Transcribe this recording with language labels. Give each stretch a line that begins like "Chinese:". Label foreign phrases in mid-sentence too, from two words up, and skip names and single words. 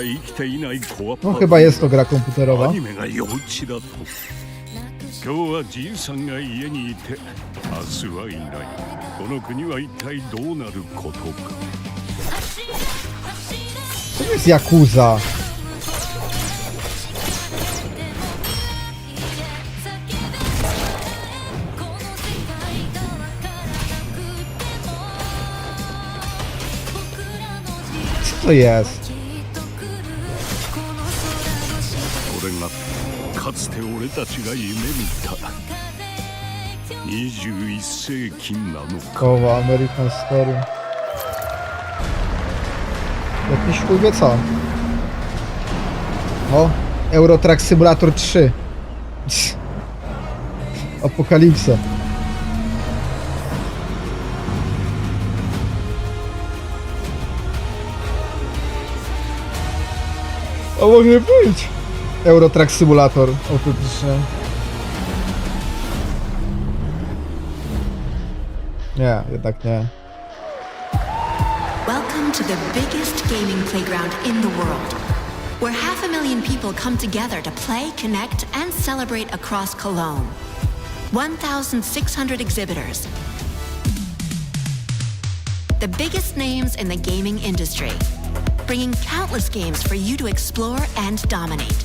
Japanese: きていないコアパ
Polish: No chyba jest to gra komputerowa.
Japanese: アニメが幼稚だと。今日はじいさんが家にいて、明日はいない。この国は一体どうなることか。
Polish: To jest Yakuza. Co to jest?
Japanese: これがかつて俺たちが夢見た21世紀なのか。
Polish: Kowa, American Story. Jakiś chuj wie co. O, Euro Truck Simulator 3. Apokalipsa. A może być Euro Truck Simulator autentycznie. Nie, jednak nie.
English: Welcome to the biggest gaming playground in the world, where 500,000 people come together to play, connect, and celebrate across Cologne. 1,600 exhibitors. The biggest names in the gaming industry, bringing countless games for you to explore and dominate.